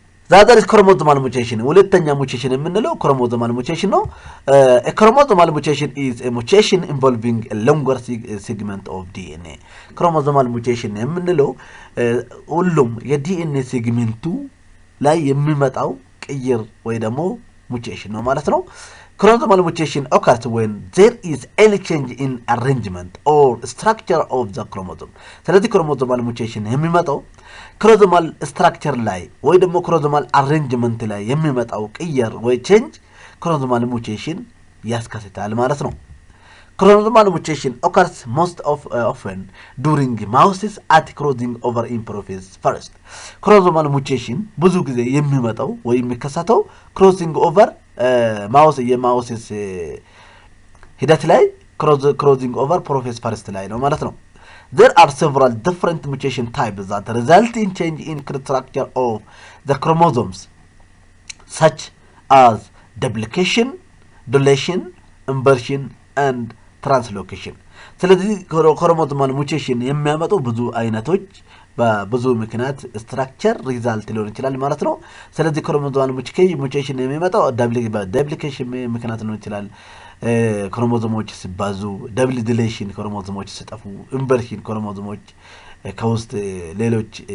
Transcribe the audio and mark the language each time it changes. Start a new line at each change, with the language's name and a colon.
Amharic: ዛሬ ክሮሞዞማል ሙቴሽን ሁለተኛ ሙቴሽን የምንለው ክሮሞዞማል ሙቴሽን ነው። ክሮሞዞማል ሙቴሽን
English: is a mutation involving a longer segment of DNA
Amharic: ክሮሞዞማል ሙቴሽን የምንለው ሁሉም የዲኤንኤ ሴግመንቱ ላይ የሚመጣው ቅይር ወይ ደግሞ ሙቴሽን ነው ማለት ነው።
English: Chromosomal mutation occurs when there is any change in arrangement or structure of the chromosome.
Amharic: ስለዚህ chromosomal mutation የሚመጣው chromosomal structure ላይ ወይ ደግሞ chromosomal arrangement ላይ የሚመጣው ቅየር ወይ change chromosomal mutation ያስከስታል ማለት ነው።
English: Chromosomal mutation occurs most often during meiosis at crossing over in process first. Chromosomal mutation
Amharic: ብዙ ጊዜ የሚመጣው ወይ የሚከሰተው crossing over የማዮሲስ ሂደት ላይ crossing over process first ላይ ነው ማለት ነው።
English: There are several different mutation types that result in change in structure of the chromosomes such as duplication, deletion, inversion and translocation.
Amharic: ስለዚህ ክሮሞዞማል ሙቴሽን የሚያመጡ ብዙ አይነቶች በብዙ ምክንያት ስትራክቸር ሪዛልት ሊሆን ይችላል ማለት ነው። ስለዚህ ክሮሞዞማል ሙቴሽን የሚመጣው ዳብሊኬሽን ምክንያት ሊሆን ይችላል። ክሮሞዞሞች ሲባዙ፣ ዳብል ዲሌሽን ክሮሞዞሞች ሲጠፉ፣ ኢንቨርሽን ክሮሞዞሞች ከውስጥ ሌሎች